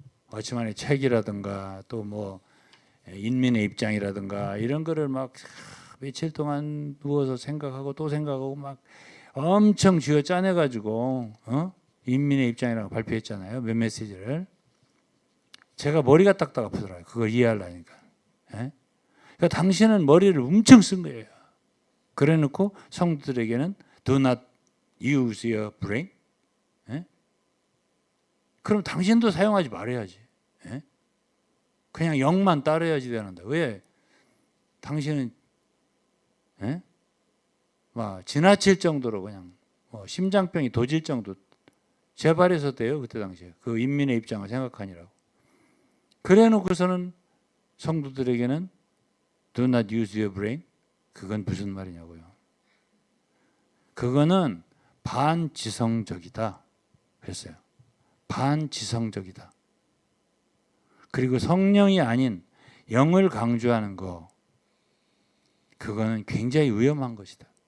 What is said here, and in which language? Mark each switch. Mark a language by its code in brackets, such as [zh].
[ko] 워치만의 책이라든가 또 뭐 인민의 입장이라든가 이런 거를 막 며칠 동안 누워서 생각하고 또 생각하고 막 엄청 쥐어 짜내가지고 인민의 입장이라고 발표했잖아요. 몇 메시지를. 제가 머리가 딱딱 아프더라고요. 그걸 이해하려니까. 그러니까 당신은 머리를 엄청 쓴 거예요. 그래 놓고 성도들에게는 [en] do not use your brain. [ko] 그럼 당신도 사용하지 말아야지. 그냥 영만 따라야지 되는데 왜 당신은 막 지나칠 정도로 그냥 심장병이 도질 정도 재발해서 돼요. 그때 당시에 그 인민의 입장을 생각하니라고. 그래 놓고서는 성도들에게는 [en] do not use your brain. [ko] 그건 무슨 말이냐고요. 그거는 반지성적이다 그랬어요. 반지성적이다. 그리고 성령이 아닌 영을 강조하는 거 그거는 굉장히 위험한 것이다.